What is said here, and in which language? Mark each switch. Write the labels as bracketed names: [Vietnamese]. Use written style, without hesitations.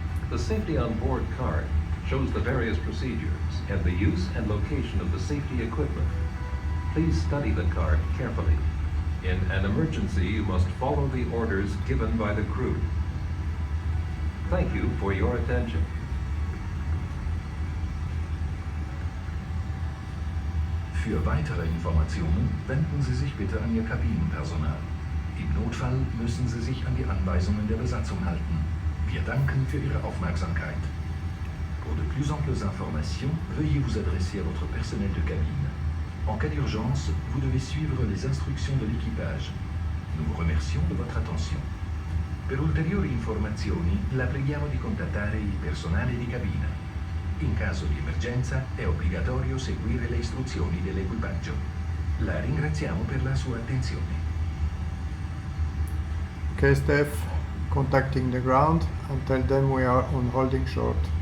[English] The safety on board card shows the various procedures and the use and location of the safety equipment. Please study the card carefully. In an emergency, you must follow the orders given by the crew. Thank you for your attention. [German] Für weitere Informationen wenden Sie sich bitte an Ihr Kabinenpersonal. Im Notfall müssen Sie sich an die Anweisungen der Besatzung halten. Wir danken für Ihre Aufmerksamkeit. [French] Pour de plus amples informations, veuillez vous adresser à votre personnel de cabine. En cas d'urgence, vous devez suivre les instructions de l'équipage. Nous vous remercions de votre attention. [Italian] Per ulteriori informazioni, la preghiamo di contattare il personale di cabina. In caso di emergenza, è obbligatorio seguire le istruzioni dell'equipaggio. La ringraziamo per la sua attenzione. [English] Okay, Steph, contacting the ground and tell them we are on holding short.